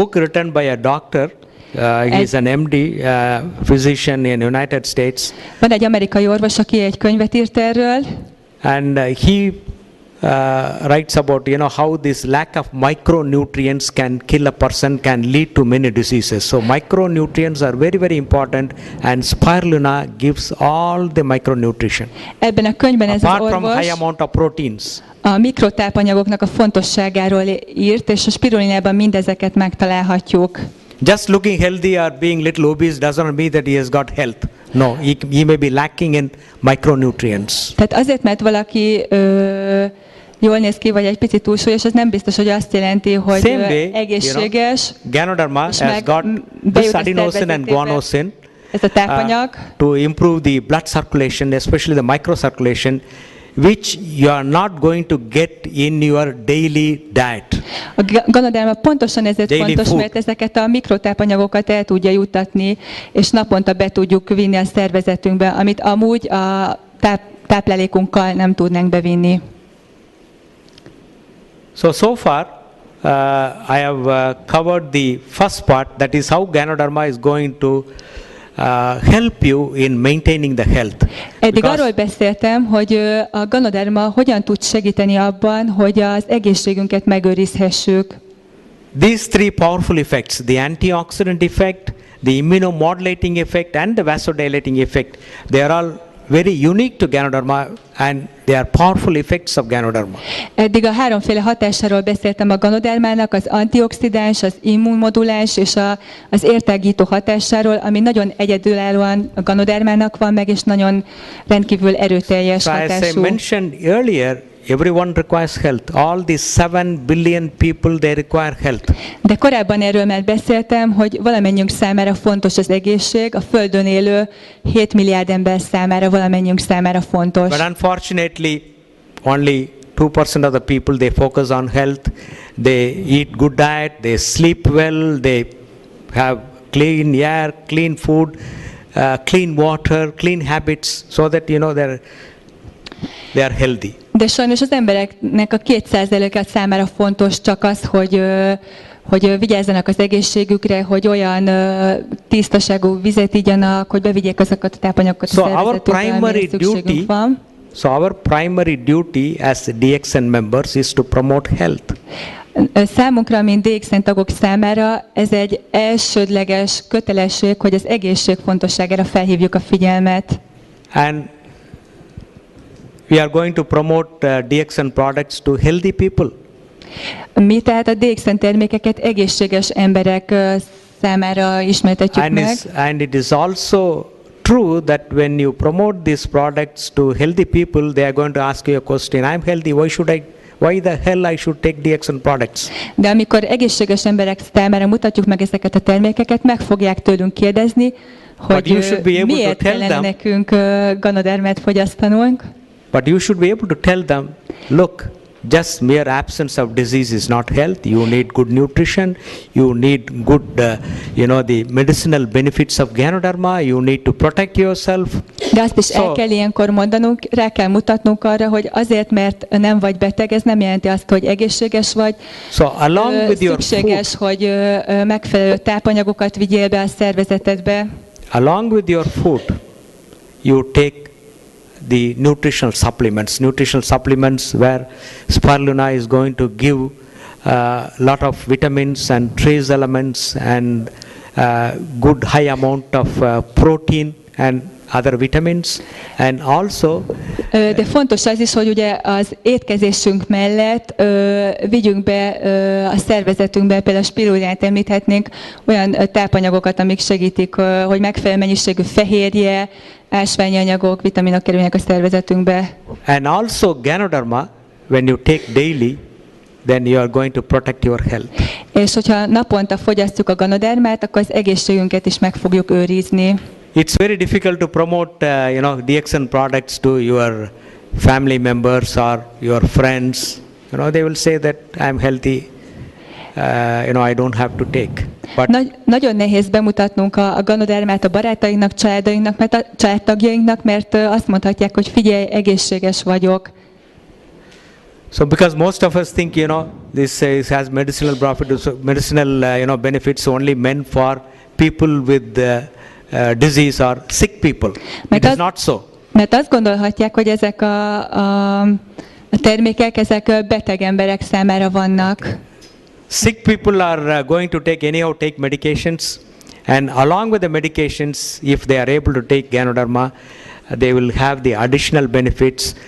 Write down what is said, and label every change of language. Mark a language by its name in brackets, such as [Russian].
[English] Book written by a doctor. He is an MD, physician in United States. [Hungarian] Van egy amerikai orvos, aki egy könyvet írt erről. [English] And he writes about how this lack of micronutrients can kill a person, can lead to many diseases. So micronutrients are very, very important, and spirulina gives all the micronutrition. [Hungarian] Ebben a könyvben ez az [English] apart from [Hungarian] orvos [English] high amount of proteins. [Hungarian] A mikrotápanyagoknak a fontosságáról írt, és a spirulinában mindezeket megtalálhatjuk. [English] Just looking healthy or being little obese doesn't mean that he has got health. No, he may be lacking in micronutrients. [Hungarian] Tehát azért, mert valaki jól néz ki, vagy egy picit túlsúlyos, az nem biztos, hogy azt jelenti, hogy egészséges. [English] Ganoderma has got this adenosine and guanosine [Hungarian] ez a tápanyag. [English] To improve the blood circulation, especially the microcirculation, which you are not going to get in your daily diet. [Hungarian] A ganoderma pontosan ezért [English] daily [Hungarian] fontos, [English] food. [Hungarian] mert ezeket a mikrotápanyagokat el tudja juttatni, és naponta be tudjuk vinni a szervezetünkbe, amit amúgy a táplálékunkkal nem tudnánk bevinni. [English] So far, I have covered the first part, that is how Ganoderma is going to help you in maintaining the health. [Hungarian] Eddig arról beszéltem, hogy a ganoderma hogyan tud segíteni abban, hogy az egészségünket megőrizhessük. [English] These three powerful effects, the antioxidant effect, the immunomodulating effect and the vasodilating effect, they are all very unique to Ganoderma and they are powerful effects of Ganoderma. [Hungarian] Eddig a háromféle hatásáról beszéltem a ganodermának, az antioxidáns, az immunmoduláns és az értágító hatásáról, ami nagyon egyedülállóan a ganodermának van meg, és nagyon rendkívül erőteljes hatású. [English] As I mentioned earlier, everyone requires health. All these 7 billion people, they require health. [Hungarian] De korábban erről már beszéltem, hogy valamennyiünk számára fontos az egészség, a Földön élő 7 milliárd ember számára, valamennyiünk számára fontos. [English] But unfortunately, only 2% of the people, they focus on health. They eat good diet, they sleep well, they have clean air, clean food, clean water, clean habits, so that they are healthy. [Hungarian] De sajnos az embereknek a 2%-a számára fontos csak az, hogy vigyázzanak az egészségükre, hogy olyan tisztaságú vizet igyanak, hogy bevigyék azokat a tápanyagokat a szervezetükbe, amire szükségünk van. [English] So our primary duty as DXN members is to promote health. [Hungarian] Számunkra, mint DXN tagok számára ez egy elsődleges kötelesség, hogy az egészség fontosságára felhívjuk a figyelmet. [English] And we are going to promote DXN products to healthy people. [Hungarian] Mi tehát a DXN termékeket egészséges emberek számára ismertetjük meg. [English] And it is also true that when you promote these products to healthy people, they are going to ask you a question. I'm healthy, why the hell I should take DXN products? [Hungarian] De amikor egészséges emberek számára mutatjuk meg ezeket a termékeket, meg fogják tőlünk kérdezni, hogy miért kellene nekünk ganodermát fogyasztanunk. [English] But you should be able to tell them, look, just mere absence of disease is not health. You need good nutrition. You need good, the medicinal benefits of Ganoderma. You need to protect yourself. [Hungarian] De azt is el kell ilyenkor mondanunk, rá kell mutatnunk arra, hogy azért, mert nem vagy beteg, ez nem jelenti azt, hogy egészséges vagy. [English] So along with your [Hungarian] szükséges, [English] food, [Hungarian] hogy megfelelő tápanyagokat vigyél be a szervezetedbe. [English] Along with your food, you take the nutritional supplements where spirulina is going to give a lot of vitamins and trace elements and good high amount of protein and other vitamins, and also [Hungarian] De fontos az is, hogy ugye az étkezésünk mellett vigyünk be a szervezetünkbe, például a spirulínát említhetnénk, olyan tápanyagokat, amik segítik, hogy megfelelő mennyiségű fehérje, ásványi anyagok, vitaminok kerüljenek a szervezetünkbe. [English] and also Ganoderma, when you take daily, then you are going to protect your health. [Hungarian] És hogyha naponta fogyasztjuk a ganodermát, akkor az egészségünket is meg fogjuk őrizni. [English] It's very difficult to promote, DXN products to your family members or your friends. They will say that I'm healthy. I don't have to take. But [Hungarian] Nagyon nehéz bemutatnunk a ganodermát a barátainknak, családtagjainknak, mert azt mondhatják, hogy figyelj, egészséges vagyok. [English] so because most of us think, this has medicinal benefits only meant for people with disease or sick people. It is not so. [Hungarian] Mert azt gondolhatják, hogy ezek a termékek, ezek beteg emberek számára vannak. [English] Sick people are going to take medications, and along with the medications, if they are able to take Ganoderma, they will have the additional benefits.